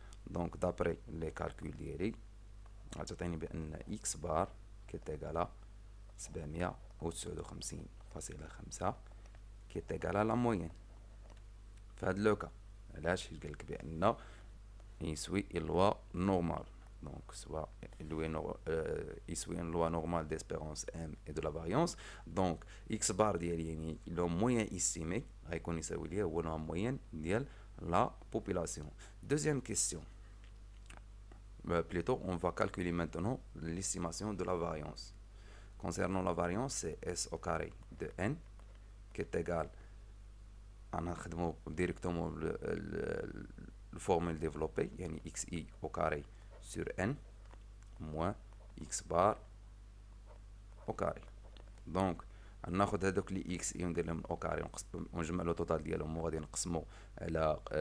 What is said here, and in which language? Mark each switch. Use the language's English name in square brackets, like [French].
[Arabic] donc [French] d'après les calculs [Arabic] ديالي غتعطيني بان x بار كي تيغالا 759.5 كي تيغالا لا موين في هاد لو كا. علاش؟ قالك بان يسوي لوا نورمال. [French] donc soit [Arabic] يسوي لوا نورمال [French] d'espérance m et de la variance. [Arabic] donc x بار ديالي يعني لو موين استيمي غيكون يساوي ليا هو لا موين ديال [French] la population. Deuxième question. Plutôt, on va calculer maintenant l'estimation de la variance. Concernant la variance, c'est s au carré de n qui est égal à directement le formule développée, yani xi au carré sur n moins x bar au carré. [Arabic] donc ناخذ هذوك لي اكس اي وندير لهم او كاري ونجمع لو توتال ديالهم وغادي نقسمو على